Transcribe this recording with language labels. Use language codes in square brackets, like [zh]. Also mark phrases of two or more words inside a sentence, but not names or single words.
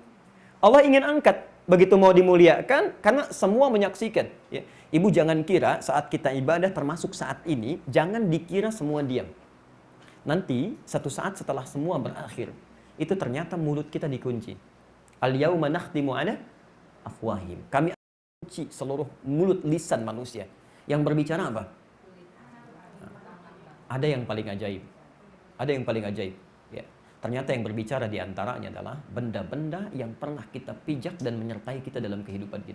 [id] Allah ingin angkat. Begitu mau dimuliakan, karena semua menyaksikan. Ya. Ibu jangan kira saat kita ibadah, termasuk saat ini, jangan dikira semua diam. Nanti, satu saat setelah semua berakhir, itu ternyata mulut kita dikunci. [ar] اليوم نختم على أفواههم. [id] Kami kunci seluruh mulut lisan manusia. Yang berbicara apa? Ada yang paling ajaib. Ada yang paling ajaib. Ya. Ternyata yang berbicara diantaranya adalah benda-benda yang pernah kita pijak dan menyertai kita dalam kehidupan kita.